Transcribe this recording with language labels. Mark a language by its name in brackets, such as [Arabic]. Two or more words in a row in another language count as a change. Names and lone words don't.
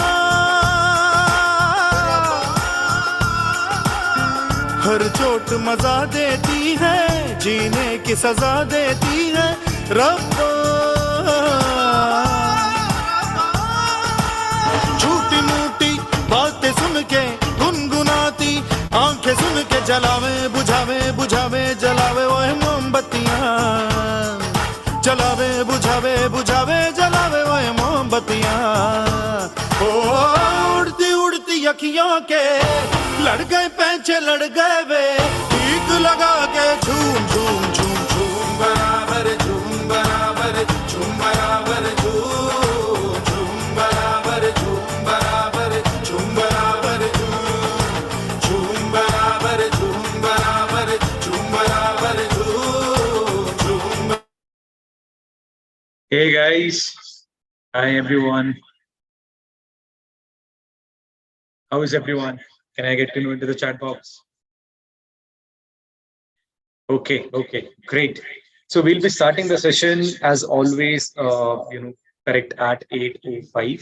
[Hindi] हर चोट मजा देती है, जीने की सजा देती है रब्बा। झूठी मूठी बातें सुन के गुनगुनाती आंखें सुन के जलावे बुझावे बुझावे जलावे वो मोमबत्तियां। जलावे बुझावे बुझावे जलावे वो मोमबत्तियां। ओ उड़ती उड़ती अखियों के लड़ गए पैंचे लड़ गए वे, ठीक लगा के झूम झूम झूम झूम बराबर झूम बराबर झूम बराबर झूम झूम बराबर झूम बराबर झूम बराबर झूम बराबर झूम बराबर झूम बराबर झूम। [English] Hey guys, hi everyone. How is everyone? Can I get to know into the chat box? Okay, great. So we'll be starting the session as always, correct at 8:05.